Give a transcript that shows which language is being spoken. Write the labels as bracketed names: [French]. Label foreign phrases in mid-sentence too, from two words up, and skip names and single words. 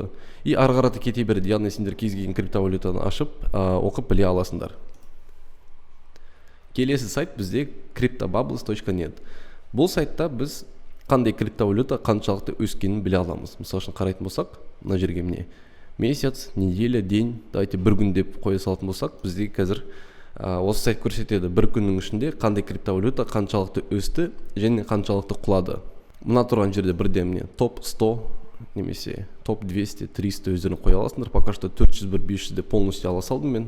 [Kazakh] И арғараты кете береді, яғни сендер кез келген криптовалютаны ашып, оқып біле аласыңдар. Келесі сайт бізде cryptobubbles.net. Бұл сайтта біз қандай криптовалюта қаншалықты өскенін біле аламыз. Мысалы үшін қарайтын болсақ, мына жерге міне [Russian] месяц, неделя, день, давайте [Kazakh] бір күн деп қоя салатын болсақ, бізде қазір осы сайт көрсетеді бір күннің ішінде қандай криптовалюта қаншалықты өсті және қаншалықты құлады. Мына тұрған жерде бірден міне топ 100 немесе топ 200 300 өздерің қоя аласыңдар. [Russian] Пока что [Kazakh] 401 500 де полностью ала салдым мен.